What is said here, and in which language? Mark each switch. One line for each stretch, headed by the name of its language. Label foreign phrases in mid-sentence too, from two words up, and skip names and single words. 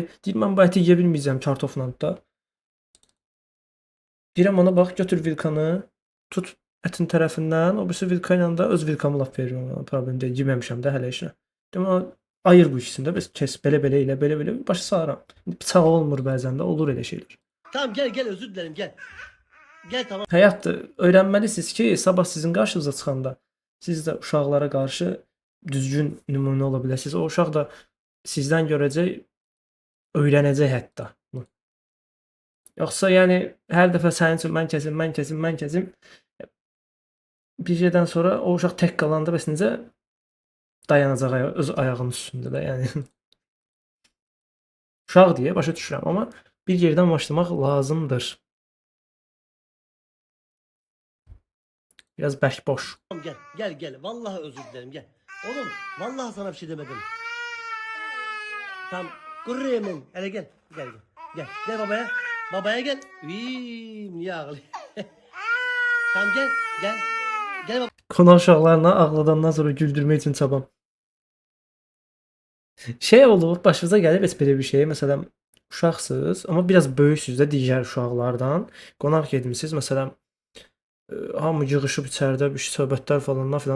Azerbaijani: Deyir, mən bu əti yeyə bilməyəcəm kartofla da. Deyirəm ona, bax, götür vilkanı, tut ətin tərəfindən, o birisi vilka ilə də öz vilkamı laf verir ona. Problem deyil, yeməmişəm də hələ işinə. Deyirəm, ona ayır bu ikisini də, biz kes belə ilə, belə, başa salıram. Bıçaq olmur bəzən də, olur elə şeylər.
Turkish: Tamam gel özür dilerim gel. Gel tamam.
Azerbaijani: Həyatdır, öyrənməlisiniz ki, sabah sizin qarşınıza çıxanda siz də uşaqlara qarşı düzgün nümunə ola biləsiniz. O uşaq da sizdən görəcək, öyrənəcək hətta. Yoxsa yəni hər dəfə sənin üçün mən kəsim. Bir şeydən sonra o uşaq tək qalanda bəs necə dayanacaq öz ayağının üstündə də, yəni. Uşaq deyə başa düşürəm, amma bir yerdən başlamaq lazımdır. Biraz bərk boş.
Turkish: Tamam gel. Vallahi özür dilerim gel. Oğlum vallahi sana bir şey demedim. Tamam kuru yemin. Hele gel. Gel babaya. Babaya gel. Niye ağlıyor? Tamam gel. Gel baba.
Azerbaijani: Qonaq uşaqlarına ağladandan sonra güldürmək üçün çabam. Şey oldu, başınıza gəlib heç belə bir şey. Məsələn, uşaqsınız, amma biraz böyüksüz də digər uşaqlardan. Qonaq getmisiniz, məsələn, hamı yığışıb içəridə bir söhbətlər falandan filan da.